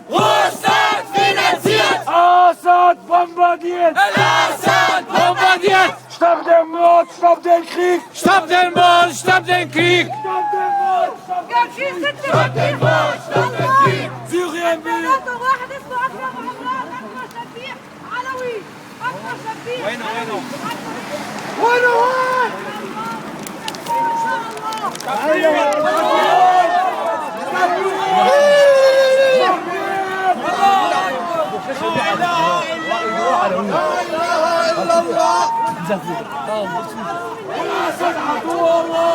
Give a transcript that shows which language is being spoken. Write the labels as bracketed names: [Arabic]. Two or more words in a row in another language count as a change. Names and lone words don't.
[German] Russland finanziert! Assad bombardiert! Assad bombardiert! Stopp den Mord, stopp den Krieg! Stopp den Mord, stopp den Krieg! Stopp den Mord, stopp den Krieg! Stopp den Mord, stopp den Krieg! Syrien will! [Arabic] واحد اسمه اكرم عمران اكبر شفيع علوي اكبر شفيع وينه وين؟ ان شاء الله الأسد عدو الله!